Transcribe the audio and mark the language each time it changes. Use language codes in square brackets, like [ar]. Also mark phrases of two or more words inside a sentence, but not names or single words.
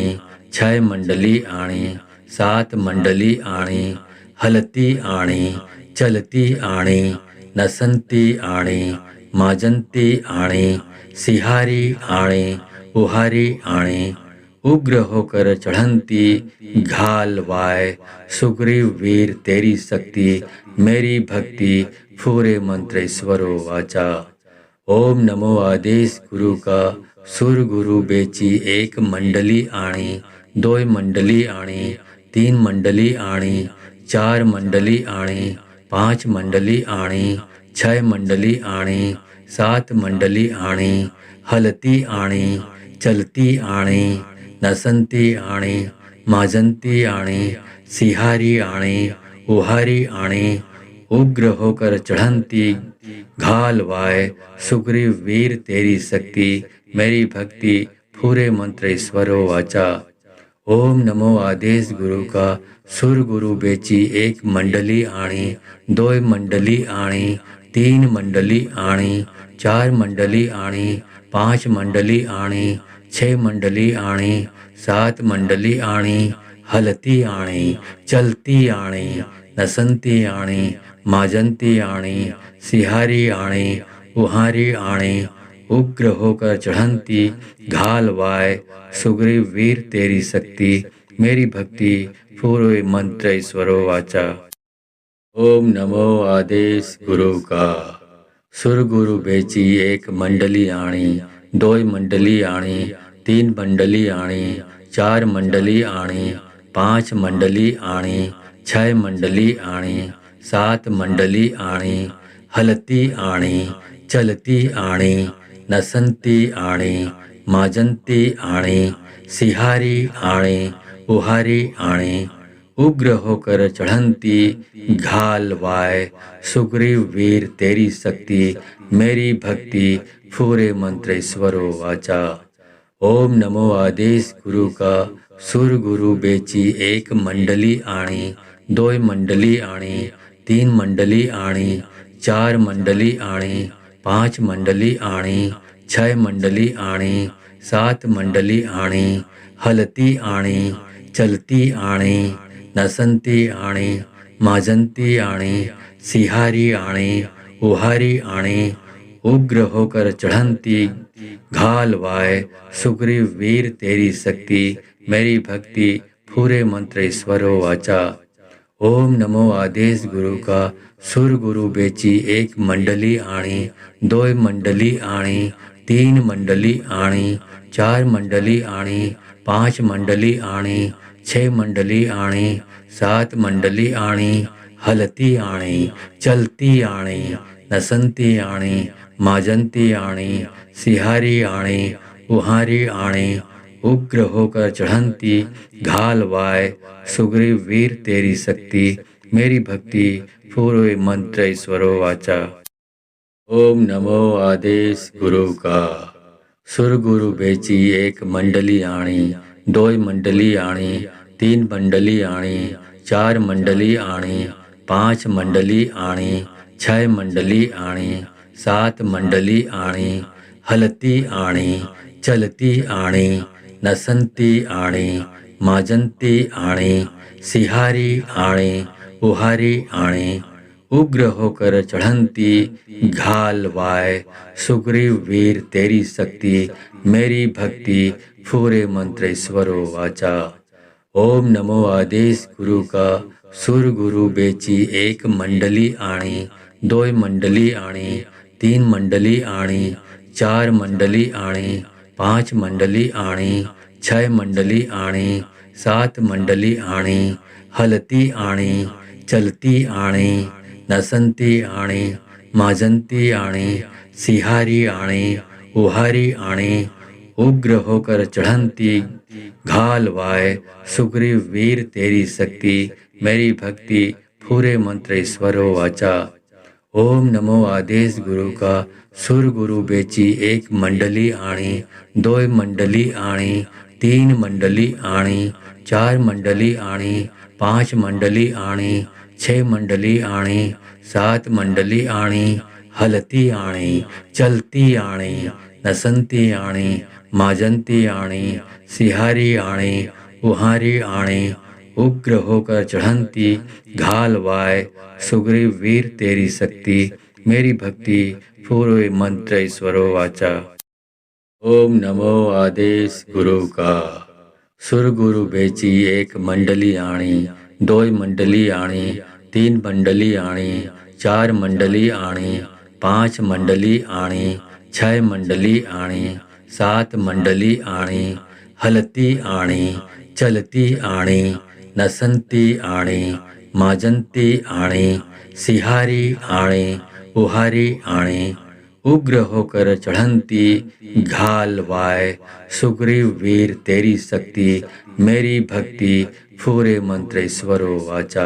[hi] छह मंडली आणी, सात मंडली आणी, हलती आणी, चलती आणी, नसंती आणी, माजंती आणी, सिहारी आणी, उहारी आणी, उग्र होकर चढ़ंती, घाल वाय, सुग्रीव वीर तेरी शक्ति, मेरी भक्ति, पूरे मंत्रेश्वरो वाचा। ओम नमो आदेश गुरु का, सुर गुरु बेची एक मंडली आणी, दोय मंडली आणी, तीन मंडली आणी, चार मंडली आणी, पांच मंडली आणी, छह मंडली आणी, सात मंडली आणी, हलती आणी, चलती आणी, नसंती आणी, माजंती आणी, सिहारी आणी, उहारी आणी, उग्र होकर चढ़ंती, घाल वाय, सुग्रीव वीर तेरी शक्ति, मेरी भक्ति, पूरे मंत्रेश्वरो वाचा। ओम नमो आदेश गुरु का, सुर गुरु बेची एक मंडली आणी, दोय मंडली आणी, तीन मंडली आणी, चार मंडली आणी, पांच मंडली आणी, छह मंडली आणी, सात मंडली आणी, हलती आणी, चलती आणी, नसंती आणी, माजंती आणी, सिहारी आणी, उहारी आणी, उग्र होकर चढ़ंती, घाल वाय, सुग्रीव वीर तेरी शक्ति, मेरी भक्ति, पूरे मंत्र ईश्वरो वाचा। ओम नमो आदेश गुरु का, सुर गुरु बेची एक मंडली आणी, दोय मंडली आणी, तीन मंडली आणी, चार मंडली आणी, पांच मंडली आणी, छह मंडली आणी, सात मंडली आणी, हलती आणी, चलती आणी, नसंती आणी, माजंती आणी, सिहारी आणी, उहारी आणी, उग्र होकर चढ़ंती, घाल वाय, सुग्रीव वीर तेरी शक्ति, मेरी भक्ति, पूरे मंत्रेश्वरो वाचा। ओम नमो आदेश गुरु का, सुर गुरु बेची एक मंडली आणी, दोय मंडली आणी, तीन मंडली आणी, चार मंडली आणी, पांच मंडली आणी, छह मंडली आणी, सात मंडली आणी, हलती आणी, चलती आणी, नसंती आणी, माजंती आणी, सिहारी आणी, उहारी आणी, उग्र होकर चढ़ंती, घाल वाय, सुग्रीव वीर तेरी शक्ति, मेरी भक्ति, पूरे मंत्रेश्वरो वाचा। ओम नमो आदेश गुरु का, सुर गुरु बेची एक मंडली आणी, दोय मंडली आणी, तीन मंडली आणी, चार मंडली आणी, पांच मंडली आणी, छह मंडली आणी, सात मंडली आणी, हलती आणी, चलती आणी, नसंती आणी, माजंती आणी, सिहारी आणी, उहारी आणी, उग्र होकर चढ़ंती, घाल वाय, सुग्रीव वीर तेरी शक्ति, मेरी भक्ति पूरे मंत्र ईश्वरो वाचा। ओम नमो आदेश गुरु का। सुर गुरु बेची एक मंडली आणी, दोय मंडली आणी, तीन मंडली आणी, चार मंडली आणी, पांच मंडली आणी, छह मंडली आणी, सात मंडली आणी, हलती आणी, चलती आणी, नसंती आणी, माजंती आणी, सिहारी आणी, उहारी आणी, उग्र होकर चढ़ंती घाल वाय, सुग्रीव वीर तेरी शक्ति, मेरी भक्ति पूरे मंत्र ईश्वरो वाचा। ओम नमो आदेश गुरु का। सुर गुरु बेची एक मंडली आणी, दोय मंडली आणी, तीन मंडली आणी, चार मंडली आणी, पांच मंडली आणी, छह मंडली आणी, सात मंडली आणी, हलती आणी, चलती आणी, नसंती आणी, माजंती आणी, सिहारी आणी, उहारी आणी, उग्र होकर चढ़ंती घाल वाय, सुग्रीव वीर तेरी शक्ति, मेरी भक्ति पूरे मंत्र ईश्वरो वाचा। ओम नमो आदेश गुरु का। सुर गुरु बेची एक मंडली आणी, दोय मंडली आणी, तीन मंडली आणी, चार मंडली आणी, पांच मंडली आणी, छह मंडली आणी, सात मंडली आणी, हलती आणी, चलती आणी, नसंती आणी, माजंती आणी, सिहारी आणी, उहारी आणी, उग्र होकर चढ़ंती घाल वाय, सुग्रीव वीर तेरी शक्ति, मेरी भक्ति पूरे मंत्र ईश्वरो वाचा। ओम नमो आदेश गुरु का। सुर गुरु बेची एक मंडली आणी, दोय मंडली आणी, तीन मंडली आणी, चार मंडली आणी, पांच मंडली आणी, छह मंडली आणी, सात मंडली आणी, हलती आणी, चलती आणी, नसंती आणी, माजंती आणी, सिहारी आणी, उहारी आणी, उग्र होकर चढ़ंती घाल वाय, सुग्रीव वीर तेरी शक्ति, मेरी भक्ति पूरे मंत्र ईश्वरो वाचा।